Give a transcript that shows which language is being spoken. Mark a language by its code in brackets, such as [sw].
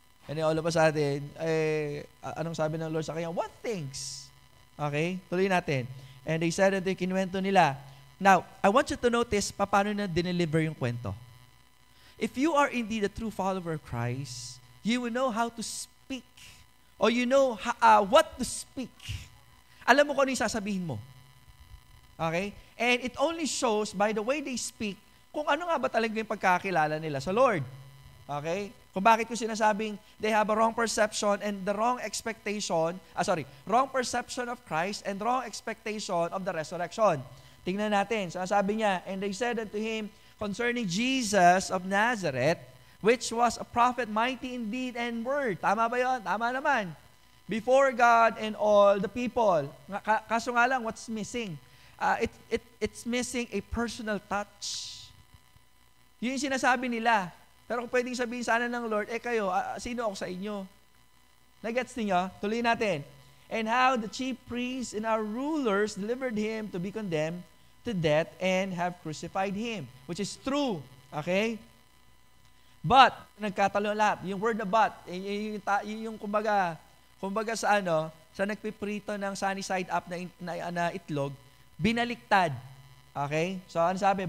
[en] And then all of a sudden, [tl] anong sabi ng Lord sa kanya? [en] What things? Okay? [tl] Tuloy natin. [en] And they said, and [tl] kinuwento nila. [en] Now, I want you to notice [tl] paano na dineliver yung kwento. [en] If you are indeed a true follower of Christ, you will know how to speak. Or you know what to speak. [tl] Alam mo kung ano yung sasabihin mo. Okay? [en] And it only shows by the way they speak [tl] kung ano nga ba talaga yung pagkakilala nila sa Lord. Okay? Kung bakit ko sinasabing [en] they have a wrong perception and the wrong expectation, wrong perception of Christ and wrong expectation of the resurrection. [tl] Tingnan natin. [en] So, sabi niya, and they said unto him concerning Jesus of Nazareth, which was a prophet mighty in deed and word. [tl] Tama ba yun? Tama naman. [en] Before God and all the people. [tl] Kaso nga lang, [en] what's missing? It's missing a personal touch. [tl] Yun yung sinasabi nila. Pero kung pwedeng sabihin sana ng Lord, kayo, sino ako sa inyo? Nagets niyo? Tuloy natin. [en] And how the chief priests and our rulers delivered him to be condemned to death and have crucified him. Which is true. Okay? But, [tl] nagkatalo lahat. Yung word na but, yung kumbaga sa nagpiprito ng sunny side up na itlog, binaliktad. Okay? So, ano sabi?